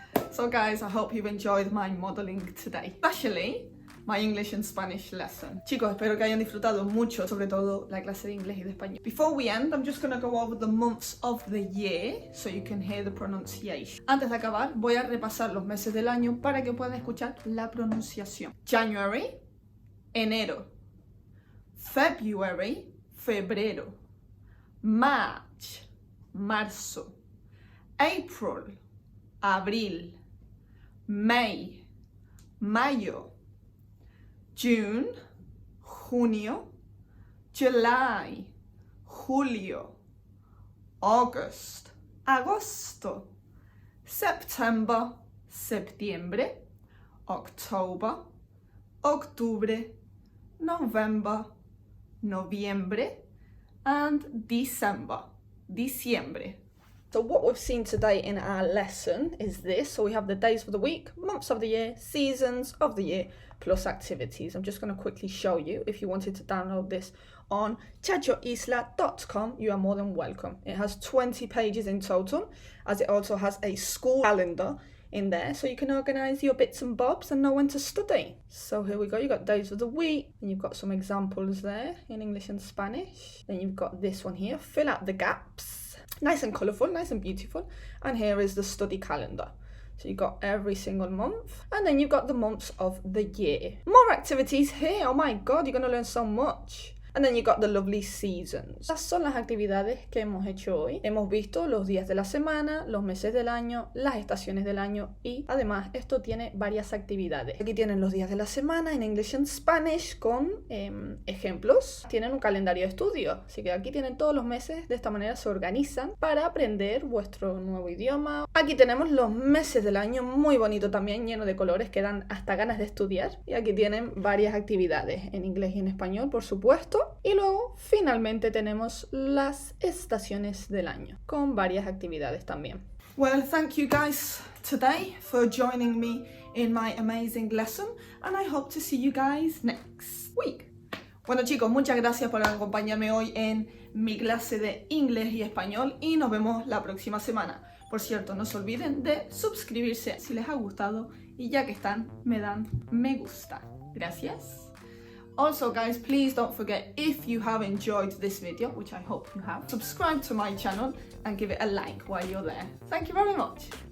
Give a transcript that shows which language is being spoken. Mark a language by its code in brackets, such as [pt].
[en] So guys, I hope you've enjoyed my modeling today, especially my English and Spanish lesson. [es] Chicos, espero que hayan disfrutado mucho, sobre todo la clase de inglés y de español. [en] Before we end, I'm just going to go over the months of the year so you can hear the pronunciation. [es] Antes de acabar, voy a repasar los meses del año para que puedan escuchar la pronunciación. [en] January, enero. February, febrero. March, marzo. April, abril. May, mayo. June, junio. July, julio. August, agosto. September, septiembre. October, octubre. November, noviembre. And December, diciembre. So what we've seen today in our lesson is this. So we have the days of the week, months of the year, seasons of the year, plus activities. I'm just going to quickly show you. If you wanted to download this on chachoisla.com, you are more than welcome. It has 20 pages in total, as it also has a school calendar in there, so you can organize your bits and bobs and know when to study. So here we go. You've got days of the week, and you've got some examples there in English and Spanish. Then you've got this one here, fill out the gaps. Nice and colourful, nice and beautiful. And here is the study calendar. So you've got every single month, and then you've got the months of the year. More activities here. Oh my god, you're going to learn so much. And then you got the lovely seasons. [es] Estas son las actividades que hemos hecho hoy. Hemos visto los días de la semana, los meses del año, las estaciones del año y además esto tiene varias actividades. Aquí tienen los días de la semana en [en] English and Spanish [es] con ejemplos. Tienen un calendario de estudio, así que aquí tienen todos los meses. De esta manera se organizan para aprender vuestro nuevo idioma. Aquí tenemos los meses del año, muy bonito también, lleno de colores que dan hasta ganas de estudiar. Y aquí tienen varias actividades en inglés y en español, por supuesto. Y luego, finalmente, tenemos las estaciones del año, con varias actividades también. [en] Well, thank you guys today for joining me in my amazing lesson, and I hope to see you guys next week. [es] Bueno chicos, muchas gracias por acompañarme hoy en mi clase de inglés y español y nos vemos la próxima semana. Por cierto, no se olviden de suscribirse si les ha gustado y ya que están, me dan me gusta. Gracias. [en] Also guys, please don't forget, if you have enjoyed this video, which I hope you have, subscribe to my channel and give it a like while you're there. Thank you very much.